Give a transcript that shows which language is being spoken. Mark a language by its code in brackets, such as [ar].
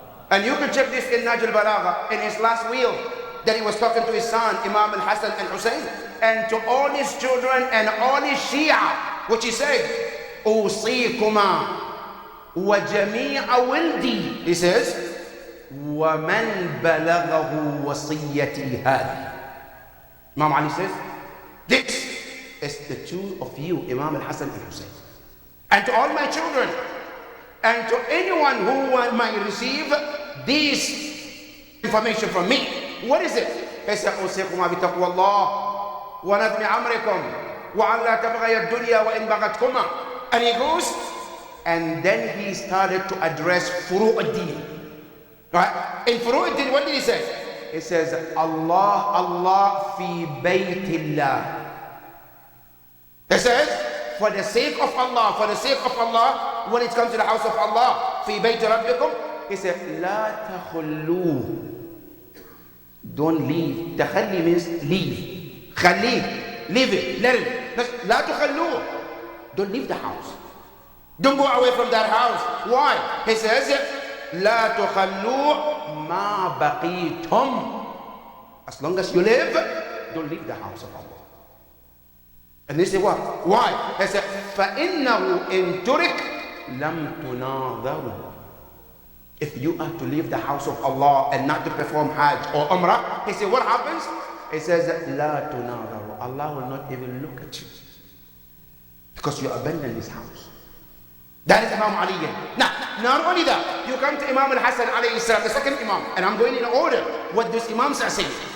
[en] And you can check this in Nahj al-Balagha, in his last will, that he was talking to his son, Imam al-Hasan and Hussein, and to all his children and all his Shia, which he said, [ar] Usikuma wa jami'a wildi. [en] He says, [ar] وَمَنْ بَلَغَهُ وَصِيَّتِي هَذِي. [en] Imam Ali says, this is the two of you, Imam al-Hasan and Hussein. And to all my children, and to anyone who might receive this information from me. What is it? He said, [ar] أوصيكم بتقوى الله ونظم أمركم وأن لا تبغي الدنيا وإن بغتكما. [en] And he goes, and then he started to address Furu' ad-Din. Right? In Furu' ad-Din, what did he say? He says, [ar] Allah, Allah fi baytillah. [en] He says, for the sake of Allah, for the sake of Allah, when it comes to the house of Allah, [ar] fi bayti rabbikum, [en] he said, [ar] la takhullu. [en] Don't leave. Takhalli means leave. Khalli, leave it, let it. [ar] La tukhallu. [en] Don't leave the house. Don't go away from that house. Why? He says, [ar] la tukhallu ma baqitum. [en] As long as you live, don't leave the house of Allah. And they say what? Why? He said, [ar] فَإِنَّهُ إِن تُرِكْ لَمْ تُنَاظَرُ. [en] If you are to leave the house of Allah and not to perform Hajj or Umrah, he said, what happens? He says, [ar] لَا تُنَاظَرُ. [en] Allah will not even look at you because you abandon this house. That is Imam Ali. Now, not only that, you come to Imam al-Hasan alayhi salam, the second Imam, and I'm going in order what those Imams are saying.